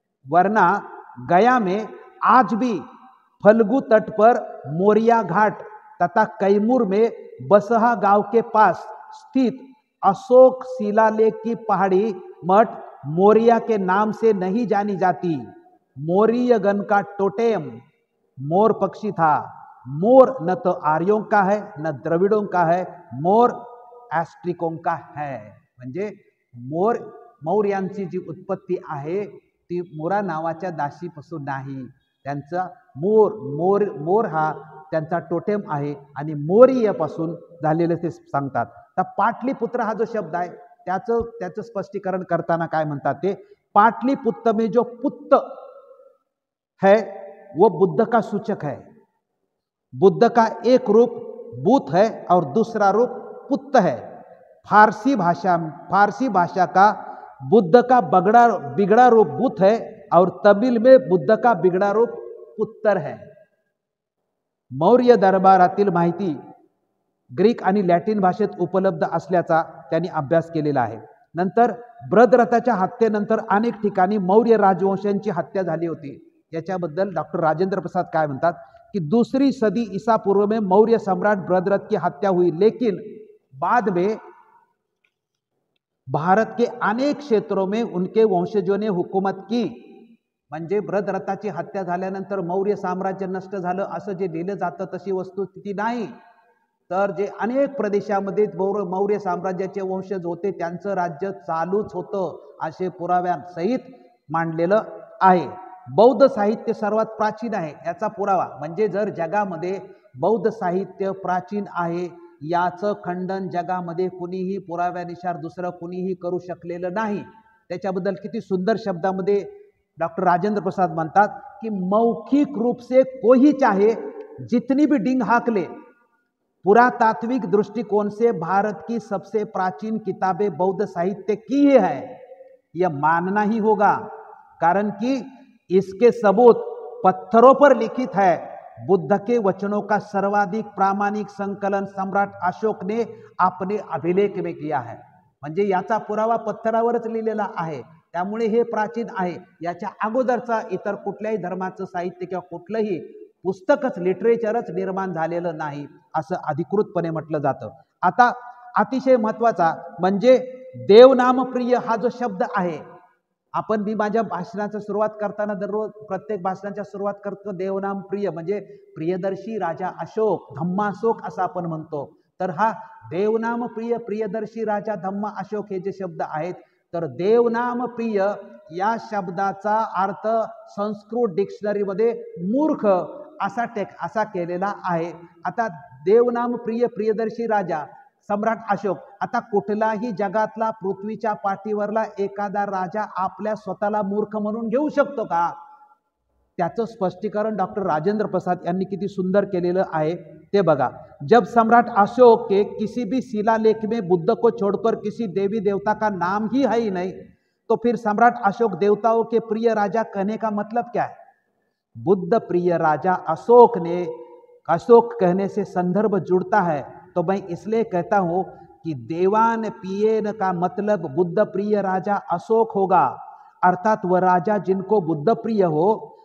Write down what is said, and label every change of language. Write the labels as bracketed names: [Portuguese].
[Hindi] वरना गया में आज भी फल्गु तट पर मोरिया घाट तथा कैमूर में बसहा गांव के पास स्थित अशोक शिलालेख की पहाड़ी मठ मोरिया के नाम से नहीं जानी जाती. मौर्य गण का टोटेम मोर पक्षी था. मोर न तो आर्यों का है न द्रविडों का है, मोर ॲस्ट्रिकों का है. [Marathi] म्हणजे मौर्यांची जी उत्पत्ती आहे ती मोरा नावाच्या दासीपासून नाही. त्यांचा मोर हा त्यांचा टोटेम आहे आणि मौर्यपासून झालेले ते सांगतात. तर पाटलीपुत्र हा जो शब्द आहे त्याचं स्पष्टीकरण करताना काय म्हणतात ते, [Hindi] पाटलीपुत्र में जो पुत्र है वो बुद्ध का सूचक है. बुद्ध का एक रूप बुत है और दूसरा रूप पुत्र है. फारसी भाषा का बुद्ध का बिगड़ा रूप बुत है और तमिल में बुद्ध का बिगड़ा रूप पुत्र है. [Marathi] मौर्य दरबारातील माहिती ग्रीक आणि लॅटिन भाषेत उपलब्ध असल्याचा त्यांनी अभ्यास केलेला आहे. नंतर ब्रदरथाच्या हत्येनंतर अनेक ठिकाणी मौर्य राजवंशांची हत्या झाली होती. याच्याबद्दल डॉक्टर राजेंद्र प्रसाद काय म्हणतात कि [Hindi] दूसरी सदी ईसा पूर्व में मौर्य सम्राट ब्रदरथ की हत्या हुई, लेकिन बाद में भारत के अनेक क्षेत्रों में उनके वंशजों ने हुकूमत की. [Marathi] म्हणजे ब्रदरथाची हत्या झाल्यानंतर मौर्य साम्राज्य नष्ट झालं असं जे लिहिलं जातं तशी वस्तुस्थिती नाही. तर जे अनेक प्रदेशामध्ये मौर्य साम्राज्याचे वंशज होते त्यांचं राज्य चालूच होतं असे पुराव्यांसहित मांडलेलं आहे. बौद्ध साहित्य सर्वात प्राचीन आहे याचा पुरावा म्हणजे जर जगामध्ये बौद्ध साहित्य प्राचीन आहे याचं खंडन जगामध्ये कुणीही पुराव्यानुसार दुसरं कुणीही करू शकलेलं नाही. त्याच्याबद्दल किती सुंदर शब्दामध्ये डॉक्टर राजेंद्र प्रसाद म्हणतात कि [Hindi] मौखिक रूप से कोई चाहे जितनी भी डिंग हाक ले, पुरातात्विक दृष्टिकोण से भारत की सबसे प्राचीन किताबें बौद्ध साहित्य की ही है यह मानना ही होगा. कारण कि इसके सबूत पत्थरों पर लिखित है. बुद्ध के वचनों का सर्वाधिक प्रामाणिक संकलन सम्राट अशोक ने अपने अभिलेख में किया है. [Marathi] म्हणजे याचा पुरावा पत्थरावरच लिहिलेला आहे. त्यामुळे हे प्राचीन आहे. याच्या अगोदरचा इतर कुठल्याही धर्माचं साहित्य किंवा कुठलंही पुस्तकच लिटरेचरच निर्माण झालेलं नाही असं अधिकृतपणे म्हटलं जातं. आता अतिशय महत्त्वाचा म्हणजे देवनामप्रिय हा जो शब्द आहे, आपण मी माझ्या भाषणाची सुरुवात करताना दररोज प्रत्येक भाषणाच्या सुरुवात करतो देवनाम प्रिय म्हणजे प्रियदर्शी राजा अशोक, धम्माशोक असं आपण म्हणतो. तर हा देवनाम प्रिय, प्रियदर्शी राजा धम्मा अशोक हे जे शब्द आहेत, तर देवनाम प्रिय या शब्दाचा अर्थ संस्कृत डिक्शनरीमध्ये मूर्ख असा केलेला आहे. आता देवनाम प्रिय, प्रियदर्शी राजा सम्राट अशोक, आता कुठलाही जगातला पृथ्वीच्या पाठीवरला एखादा राजा आपल्या स्वतःला मूर्ख म्हणून घेऊ शकतो का? त्याचं स्पष्टीकरण डॉक्टर राजेंद्र प्रसाद यांनी किती सुंदर केलेलं आहे ते बघा. [Hindi] जब सम्राट अशोक के किसी भी शिलालेख में बुद्ध को छोड़कर किसी देवी देवता का नाम ही है ही नहीं, तो फिर सम्राट अशोक देवताओं के प्रिय राजा कहने का मतलब क्या है? बुद्ध प्रिय राजा अशोक ने अशोक कहने से संदर्भ जुड़ता है, तो मैं इसलिए कहता हूं कि देवान पियेन का मतलब बुद्ध प्रिय राजा अशोक होगा, अर्थात वह राजा जिनको बुद्ध प्रिय हो।